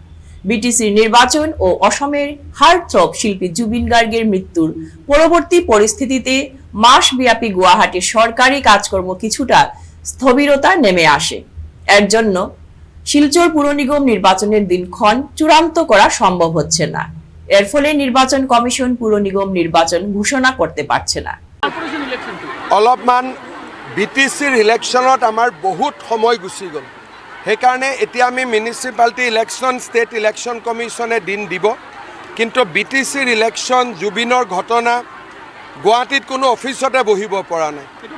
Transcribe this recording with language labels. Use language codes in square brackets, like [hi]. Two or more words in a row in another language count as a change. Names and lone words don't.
[bn] বিটিসির নির্বাচন ও অসমের হার্টথ্রব শিল্পী জুবিন গার্গের মৃত্যুর পরবর্তী পরিস্থিতিতে মাসব্যাপী গুয়াহাটির সরকারি কাজকর্ম কিছুটা স্থবিরতা নেমে আসে। এর জন্য শিলচর পুর নিগম নির্বাচনের দিনক্ষণ চূড়ান্ত করা সম্ভব হচ্ছে না। এর ফলে নির্বাচন কমিশন পুর নিগম নির্বাচন ঘোষণা করতে পারছে না। [as] অলপমান বিটিসিৰ ইলেকশ্যনত আমাৰ বহুত সময় গুচি গ'ল, সেইকাৰণে এতিয়া আমি [en] municipality election, state election commission [as] দিন দিব। কিন্তু বিটিসিৰ ইলেকশ্যন, জুবিনৰ ঘটনা গুৱাহাটীত কোনো অফিচতে বহিব পৰা নাই।